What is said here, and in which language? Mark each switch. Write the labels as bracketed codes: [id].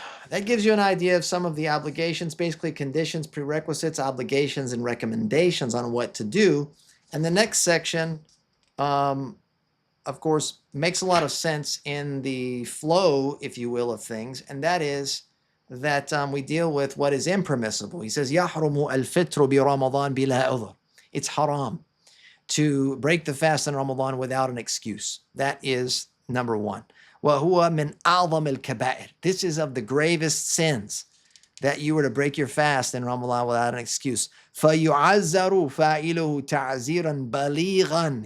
[en] That gives you an idea of some of the obligations, basically conditions, prerequisites, obligations, and recommendations on what to do. And the next section, of course, makes a lot of sense in the flow, if you will, of things, and that is that we deal with what is impermissible. He says, [ar] يَحْرُمُ الْفِطْرُ بِرَمَضَانِ بِلَا عُذْرٍ. [en] It's haram to break the fast in Ramadan without an excuse. That is number one. [ar] وَهُوَ مِنْ أَعْظَمِ الْكَبَائِرِ. [en] This is of the gravest sins, that you were to break your fast in Ramadan without an excuse. [ar] فَيُعَزَّرُ فَاعِلُهُ تَعْزِيرًا بَلِيغًا.